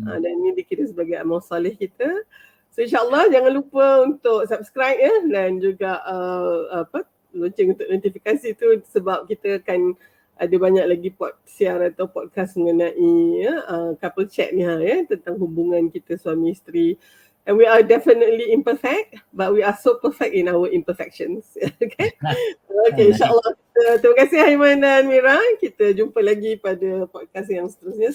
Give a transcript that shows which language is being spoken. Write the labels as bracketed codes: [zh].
[ms] Dan ini dikira sebagai amal soleh kita. So insyaAllah jangan lupa untuk subscribe dan juga lonceng untuk notifikasi tu sebab kita akan ada banyak lagi siar atau podcast mengenai couple chat ni tentang hubungan kita suami isteri. [en] And we are definitely imperfect, but we are so perfect in our imperfections. [ms] Okay, insyaAllah. Terima kasih Aiman dan Mira. Kita jumpa lagi pada podcast yang seterusnya.